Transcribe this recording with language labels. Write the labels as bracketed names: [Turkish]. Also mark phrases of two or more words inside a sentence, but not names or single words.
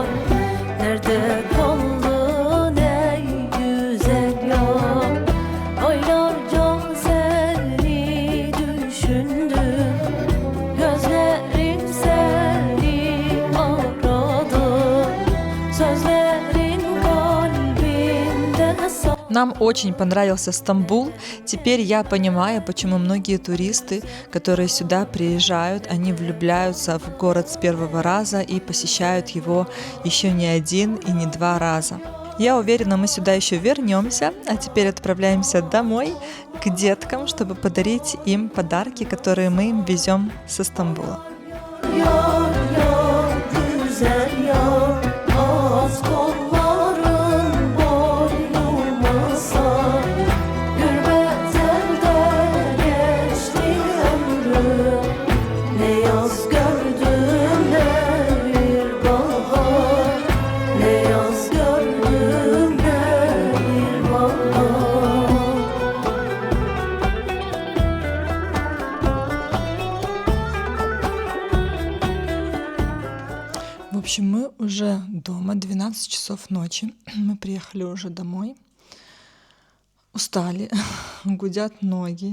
[Turkish] Nerede kaldın ey güzel ya? Aylarca seni düşündüm, gözlerim seni aradı, sözlerin kalbimde [Russian] Нам очень понравился Стамбул. Теперь я понимаю, почему многие туристы, которые сюда приезжают, они влюбляются в город с первого раза и посещают его еще не 1 и не 2 раза. Я уверена, мы сюда еще вернемся, а теперь отправляемся домой к деткам, чтобы подарить им подарки, которые мы им везем со Стамбула. [Turkish] Yar yar güzel yar az kolların boynuma sar Gürbet elde geçti ömrüm Ne yaz gördüm ne bir bahar Ne yaz gördüm ne bir bahar [Russian] В общем, мы уже дома, 12 часов ночи. Мы приехали уже домой. Устали, гудят ноги.